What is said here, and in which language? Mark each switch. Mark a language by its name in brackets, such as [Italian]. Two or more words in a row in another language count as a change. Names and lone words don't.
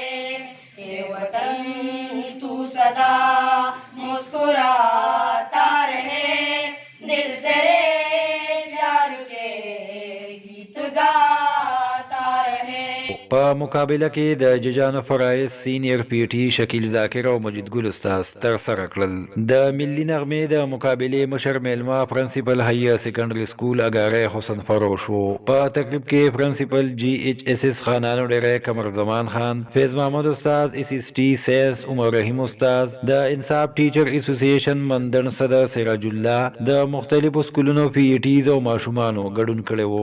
[Urdu] اے وطن تو سدا مسکراتا رہے، دل تیرے پیار کے گیت گاتا رہے. [Pashto] په مقابله کې د ججانو فرایز سینیر پی ټي شکیل ذاکر او مجید ګل استاد تر سره کړل. د ملي نغمې د مقابلې مشر میلمه پرنسپل هاي سیکنډري سکول اګاره حسن فروش وو. په تقریب کې پرنسپل جی ایچ اس اس خانانو ډیره قمر زمان خان، فیض محمد استاد، اس اس ټي سیس عمر رحیم استاد، د انصاف ټیچر اسوسییشن مندن صدر سراج الله، د مختلفو سکولونو پی ټیز او ماشومانو ګډون کړي وو.